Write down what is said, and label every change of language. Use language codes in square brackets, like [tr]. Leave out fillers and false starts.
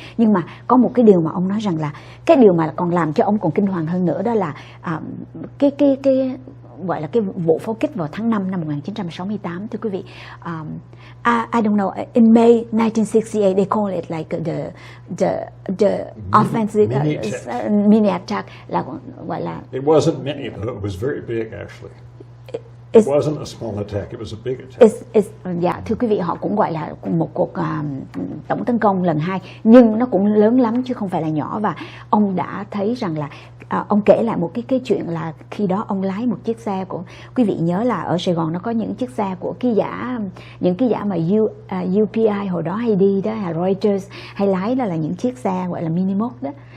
[vi] Nhưng mà có một cái điều mà ông nói rằng là cái điều mà còn làm cho ông còn kinh hoàng hơn nữa, đó là cái gọi là cái vụ pháo kích vào tháng 5 năm 1968, thưa quý vị. [en] I don't know, in May 1968 they call it like the offensive mini attack, [vi] là gọi là. [en] It wasn't mini, though. It was very big actually. It wasn't a small attack, it was a big attack. [vi] Thưa quý vị, họ cũng gọi là một cuộc tổng tấn công lần 2, nhưng nó cũng lớn lắm chứ không phải là nhỏ. Và ông đã thấy rằng là ông kể lại một cái chuyện là khi đó ông lái một chiếc xe của, quý vị nhớ là ở Sài Gòn nó có những chiếc xe của những ký giả mà UPI hồi đó hay đi đó, Reuters hay lái, đó là những chiếc xe gọi là mini Moke đó.